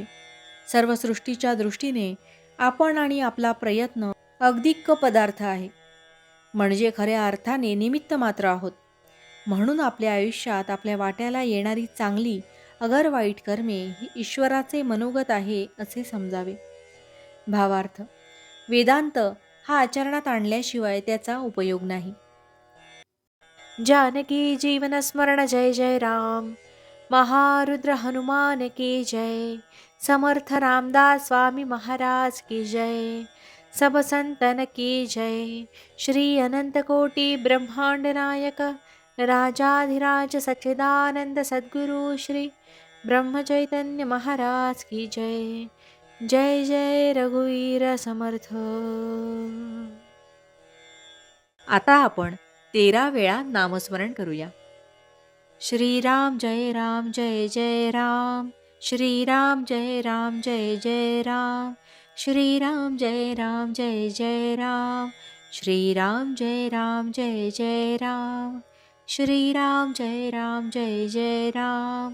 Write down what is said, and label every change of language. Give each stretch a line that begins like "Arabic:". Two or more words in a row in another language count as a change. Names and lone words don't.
Marathi: सर्व सृष्टीच्या दृष्टीने आपण आणि आपला प्रयत्न अगदिक पदार्थ आहे, म्हणजे खऱ्या अर्थाने निमित्त मात्र आहोत. म्हणून आपल्या आयुष्यात आपल्या वाट्याला येणारी चांगली अगर वाईट कर्मे ही ईश्वराचे मनोगत आहे असे समजावे. भावार्थ, वेदांत हा आचरणात आणल्याशिवाय त्याचा उपयोग नाही. जानकी जीवन स्मरण जय जय राम.
Hindi: महारुद्र हनुमान की जय. समर्थ रामदास स्वामी महाराज की जय. सब संतन की जय. श्री अनंत कोटि ब्रह्मांड नायक राजाधिराज सच्चिदानंद सद्गुरु श्री ब्रह्म चैतन्य महाराज की जय.
Marathi: जय जय रघुवीर समर्थ. आता आपण 13 वेळा नामस्मरण करूया. श्रीराम जय राम जय जय राम. श्रीराम जय राम जय जय राम. श्रीराम जय राम जय जय राम. श्रीराम जय राम जय जय राम. श्रीराम जय राम जय जय राम.